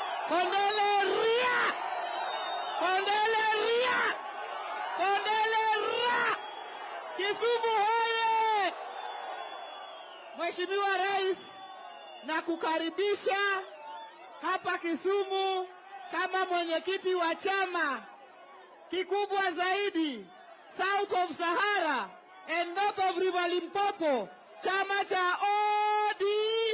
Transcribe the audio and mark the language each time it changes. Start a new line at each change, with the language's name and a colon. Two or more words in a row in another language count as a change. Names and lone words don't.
Luo (Kenya and Tanzania): Kondele ria! Kondele ria! Kondele ria! Kisumu hoye!
Swahili: Mheshimiwa Rais, na kukaribisha hapa Kisumu kama mwenyekiti wa chama kikubwa zaidi
English: South of Sahara and North of River Limpopo,
Swahili: chama cha ODM.